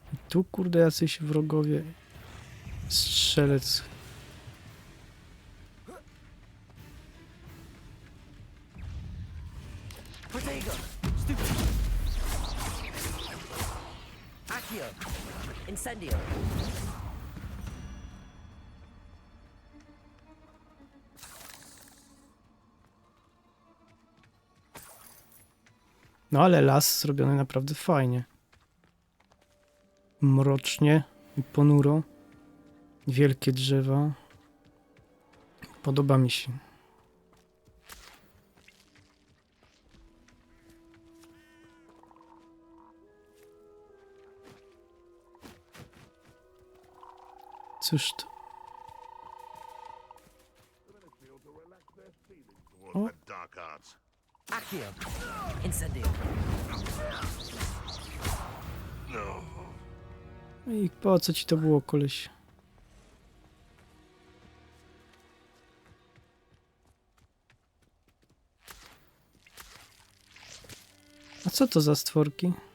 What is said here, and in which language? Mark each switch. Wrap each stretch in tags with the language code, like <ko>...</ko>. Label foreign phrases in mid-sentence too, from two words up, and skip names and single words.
<pl>Tu kurde jacyś wrogowie. Strzelec. Protego! Stupid! Accio! Incendio! No ale las zrobiony naprawdę fajnie. Mrocznie i ponuro. Wielkie drzewa. Podoba mi się. Cóż to? O.</pl> <en>Dark arts.</en> <pl>Accio! Incendio! I po co ci to było, koleś? A co to za stworki?</pl>